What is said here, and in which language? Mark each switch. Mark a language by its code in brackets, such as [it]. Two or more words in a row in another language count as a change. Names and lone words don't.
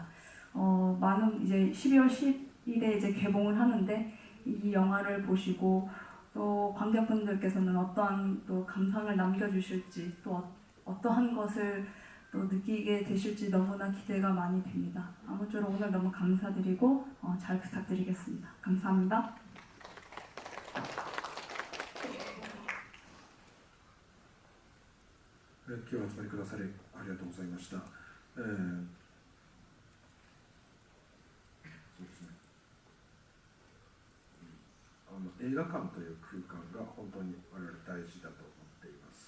[ko] 많은 이제 12월 10일에 이제 개봉을 하는데, 이 영화를 보시고 또 관객분들께서는 어떠한 또 감상을 남겨주실지, 또 어떠한 것을 또 느끼게 되실지 너무나 기대가 많이 됩니다. 아무쪼록 오늘 너무 감사드리고 잘 부탁드리겠습니다. 감사합니다. [ja] 今日はお集まりくださりありがとうございました。そうですね。映画館という空間が本当に我々大事だと思っています。